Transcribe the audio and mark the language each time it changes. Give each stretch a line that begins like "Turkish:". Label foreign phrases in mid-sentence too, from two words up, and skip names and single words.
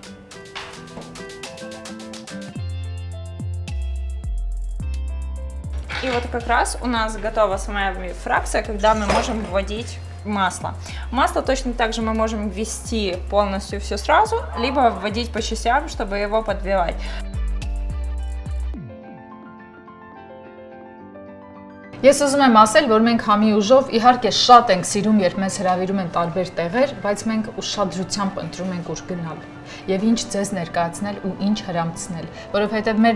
Russian: И вот как раз у нас готова самая фракция, когда мы можем вводить масло. Масло точно так же мы можем ввести полностью все сразу, либо вводить по частям, чтобы его подбивать.
Armenian: Ես ուզում եմ ասել, որ մենք համի ուժով իհարկե շատ ենք սիրում, երբ մեզ հրավիրում են տարբեր տեղեր, բայց մենք ուշադրությամբ ընտրում ենք ուր գնալ եւ ինչ ձեզ ներկայացնել ու ինչ հրամցնել, որովհետեւ մեր